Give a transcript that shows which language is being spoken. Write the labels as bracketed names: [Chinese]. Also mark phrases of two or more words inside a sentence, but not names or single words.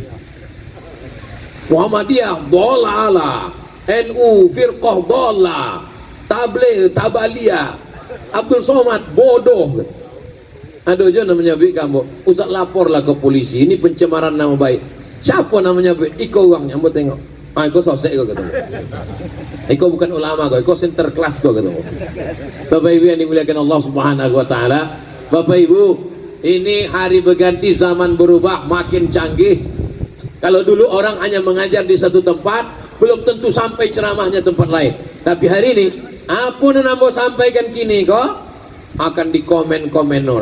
[Indonesian] Muhammadiyah dolalah, NU firqah dolah, Tabligh tabaliyah, Abdul Somad bodoh. Ada aja namanya Bik Kambo. Ustaz laporlah ke polisi, ini pencemaran nama baik. Siapa namanya Bik? [Minangkabau] Iko uangnya, ambo tengok. Iko sosek kau ketemu. Iko bukan ulama kau, Iko sinterklas kau ketemu. [Indonesian] Bapak Ibu yang dimuliakan Allah [Arabic] Subhanahu wa taala. [Indonesian] Bapak Ibu, ini hari berganti, zaman berubah, makin canggih. Kalau dulu orang hanya mengajar di satu tempat, belum tentu sampai ceramahnya tempat lain. Tapi hari ini, apa yang ambo sampaikan kini kok akan dikomen-komen orang.